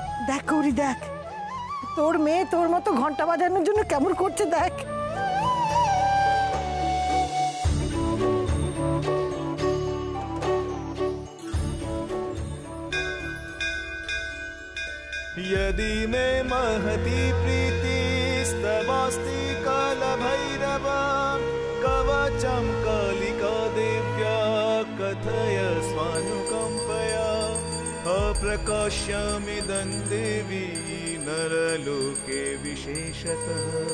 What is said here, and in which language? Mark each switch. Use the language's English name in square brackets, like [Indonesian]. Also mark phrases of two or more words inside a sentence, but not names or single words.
[Bangla] দেখ গৌরী দেখ, তোর মেয়ে তোর মতো ঘন্টা বাজানোর জন্য কেমন করছে দেখ। [Sanskrit] यदि मे महती प्रीतिस्तवास्ति कालभैरव कवचं कालिका देव्या कथय स्वानुकम्पया अप्रकाश्यमिदं देवी नरलोके विशेषतः।